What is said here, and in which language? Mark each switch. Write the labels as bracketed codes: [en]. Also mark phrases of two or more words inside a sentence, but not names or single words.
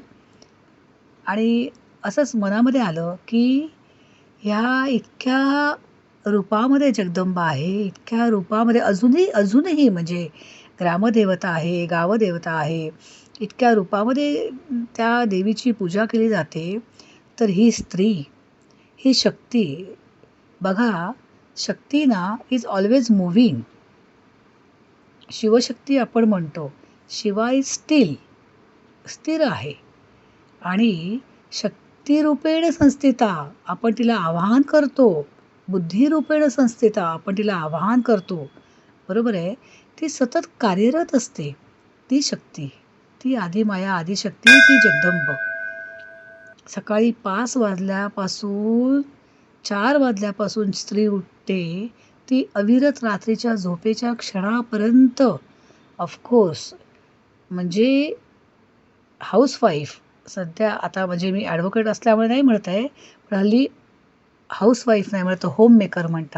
[mr] आणि असंच मनामध्ये आलं की ह्या इतक्या रूपामध्ये जगदंबा आहे, इतक्या रूपामध्ये अजूनही म्हणजे ग्रामदेवता आहे, गावदेवता आहे, इतक्या रूपामध्ये त्या देवीची पूजा केली जाते. तर ही स्त्री, ही शक्ती बघा, शक्ती ना [en] is always moving. [mr] शिवशक्ती आपण म्हणतो, शिवा इज स्थिर आहे. आणि [sa] शक्तिरूपेण संस्थिता [mr] आपण तिला आवाहन करतो, [sa] बुद्धिरूपेण संस्थिता [mr] आपण तिला आवाहन करतो, बरोबर आहे. ती सतत कार्यरत असते. ती शक्ती, ती आदिमाया आदिशक्ती, ती जगदंब. सकाळी 5 वाजल्यापासून 4 वाजल्यापासून स्त्री उठते, ती अविरत रात्रीच्या झोपेच्या क्षणापर्यंत ऑफकोर्स म्हणजे हाऊसवाईफ सध्या आता म्हणजे मी ॲडव्होकेट असल्यामुळे नाही म्हणत आहे, पण हल्ली हाऊसवाईफ नाही म्हणत, [en] home maker [mr] म्हणतात.